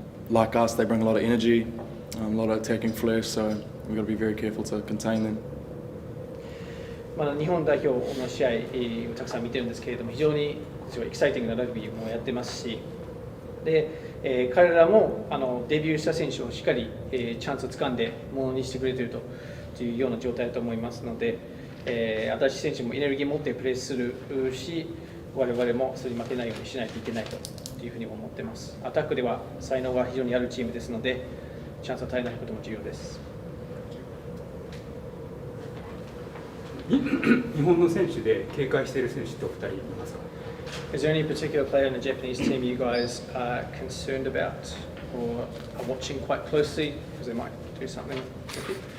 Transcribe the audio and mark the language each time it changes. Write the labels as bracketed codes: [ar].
[en] Like us, they bring a lot of energy, a lot of attacking flair, so we've got to be very careful to contain them. [ja] 日本代表の試合をたくさん見てるんですけれども、非常にエキサイティングなラグビーもやってますし、で彼らもデビューした選手をしっかりチャンスをつかんでものにしてくれているというような状態だと思いますので、新しい選手もエネルギーを持ってプレーするし、我々もそれに負けないようにしないといけないというふうに思っています。アタックでは才能が非常にあるチームですので、チャンスを絶えないことも重要です。日本の選手で警戒している選手ってお二人いますか？ [en] Is there any particular player in the Japanese team you guys are concerned about or are watching quite closely because they might do something tricky?